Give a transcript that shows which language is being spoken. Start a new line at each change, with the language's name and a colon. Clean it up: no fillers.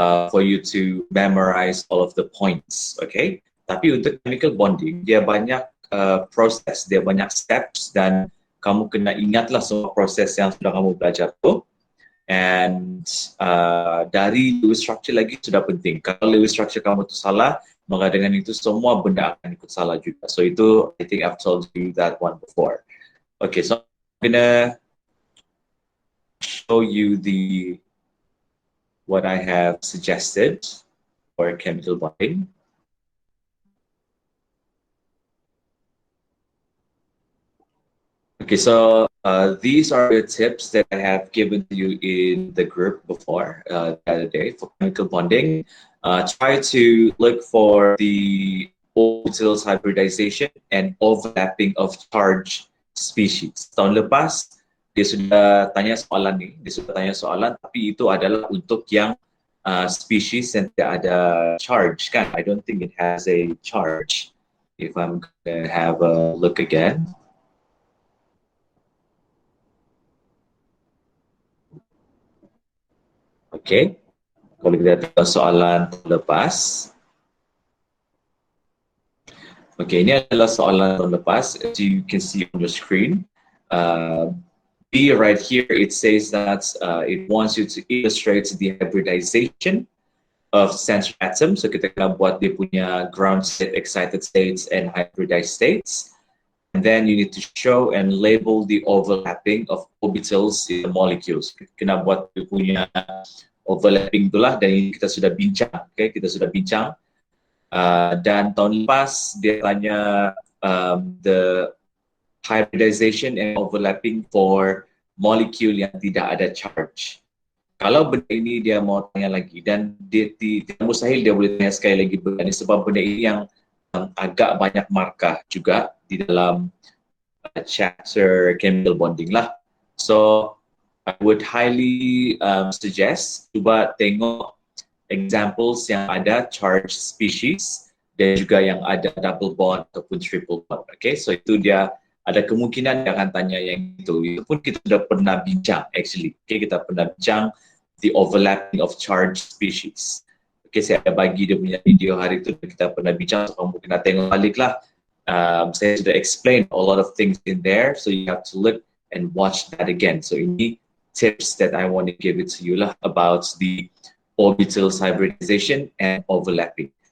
English: For you to memorize all of the points, okay?
Malay: Tapi untuk chemical bonding, dia banyak proses, dia banyak steps, dan kamu kena ingatlah semua proses yang sudah kamu belajar tu.
English: And
Malay: dari Lewis structure lagi sudah penting. Kalau Lewis structure kamu tu salah, maka dengan itu semua benda akan ikut salah juga.
English: So
Malay: itu,
English: I think I've told you that one before. Okay, so I'm gonna show you what I have suggested for chemical bonding. Okay, so these are the tips that I have given to you in the group before the other day for chemical bonding. Try to look for the orbitals hybridization and overlapping of charge species.
Malay: Tahun lepas, dia sudah tanya soalan, tapi itu adalah untuk yang species yang tidak ada charge, kan?
English: I don't think it has a charge. If I'm gonna have a look again.
Malay: Okay, kalau kita lihat soalan lepas.
English: Okay,
Malay: ini adalah soalan lepas,
English: as you can see on the screen. B right here, it says that it wants you to illustrate the hybridization of central atoms.
Malay: So kita kena buat dia punya ground state, excited states, and hybridized states.
English: And then you need to show and label the overlapping of orbitals in the molecules.
Malay: Kena buat dia punya overlapping itulah, dan ini kita sudah bincang. Okay, kita sudah bincang. Dan tahun lepas dia tanya
English: the hybridization and overlapping for molecule
Malay: yang tidak ada charge. Kalau benda ini dia mau tanya lagi, dan dia mustahil dia boleh tanya sekali lagi benda ini, sebab benda ini yang agak banyak markah juga di dalam chapter chemical bonding lah.
English: So I would highly suggest
Malay: cuba tengok
English: examples yang ada charge species dan juga yang ada double bond ataupun triple bond.
Malay: Okay, so itu dia ada kemungkinan dia akan tanya yang itu. Itu pun kita sudah pernah bincang actually. Okay, kita pernah bincang
English: the overlapping of charged species.
Malay: Okay, saya ada bagi dia punya video hari itu, kita pernah bincang, so kamu kena tengok balik lah. Saya sudah
English: explain a lot of things in there, so you have to look and watch that again. So
Malay: ini
English: tips that I want to give it to you lah about the orbitals hybridization and overlapping.